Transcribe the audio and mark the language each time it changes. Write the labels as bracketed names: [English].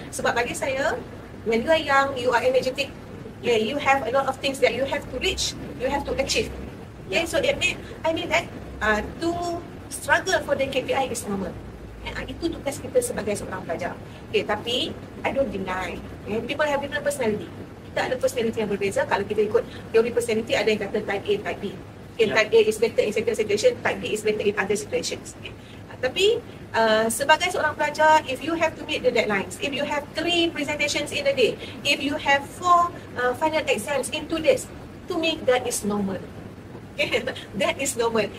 [Malay] Sebab bagi saya, [English] when you are young, you are energetic, you have a lot of things that you have to reach, you have to achieve. Okay, so I mean that to struggle for the KPI is normal. [Malay] Itu tugas kita sebagai seorang pelajar. [English] Okay, [Malay] tapi [English] I don't deny, people have different personality. [Malay] Kita ada personality yang berbeza. Kalau kita ikut teori personality, ada yang kata type A, type B. [English] Okay, type A is better in certain situation, type B is better in other situations. Okay. [Malay] Tapi sebagai seorang pelajar, [English] if you have to meet the deadlines, if you have 3 presentations in a day, if you have 4 final exams in 2 days, to me that is normal. Okay. That is normal.